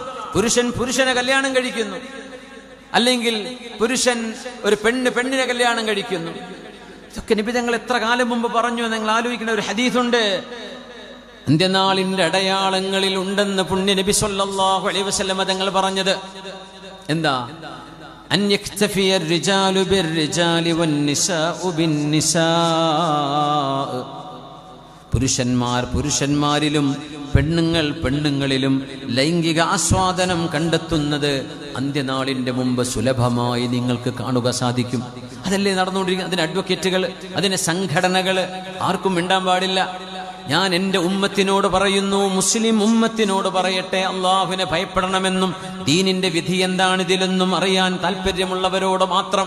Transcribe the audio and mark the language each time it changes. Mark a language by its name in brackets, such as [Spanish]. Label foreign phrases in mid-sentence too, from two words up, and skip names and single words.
[Malayalam] പുരുഷൻ പുരുഷനെ കല്യാണം കഴിക്കുന്നു, അല്ലെങ്കിൽ പുരുഷൻ ഒരു പെണ്ണിനെ കല്യാണം കഴിക്കുന്നു. ഇതൊക്കെ നബി തങ്ങൾ എത്ര കാലം മുമ്പ് പറഞ്ഞു. നിങ്ങൾ ആലോചിക്കുന്ന ഒരു ഹദീസുണ്ട്, അന്ത്യനാളിന്റെ അടയാളങ്ങളിൽ ഉണ്ടെന്ന് പുണ്യ നബി [Arabic] صلى الله عليه وسلم [Malayalam] തങ്ങൾ പറഞ്ഞത്. [Arabic] എന്താ? أن يكتفي الرجال بالرجال والنساء بالنساء. [Malayalam] പുരുഷന്മാർ പുരുഷന്മാരിലും പെണ്ണുങ്ങൾ പെണ്ണുങ്ങളിലും ലൈംഗിക ആസ്വാദനം കണ്ടെത്തുന്നത് അന്ത്യനാളിൻ്റെ മുമ്പ് സുലഭമായി നിങ്ങൾക്ക് കാണുക സാധിക്കും. അതല്ലേ നടന്നുകൊണ്ടിരിക്കുന്നത്. അതിന് അഡ്വക്കേറ്റുകൾ, അതിന് സംഘടനകൾ, ആർക്കും മിണ്ടാൻ പാടില്ല. ഞാൻ എൻ്റെ ഉമ്മത്തിനോട് പറയുന്നു, മുസ്ലിം ഉമ്മത്തിനോട് പറയട്ടെ, അള്ളാഹുവിനെ ഭയപ്പെടണമെന്നും ദീനിന്റെ വിധി എന്താണിതിലെന്നും അറിയാൻ താല്പര്യമുള്ളവരോട് മാത്രം.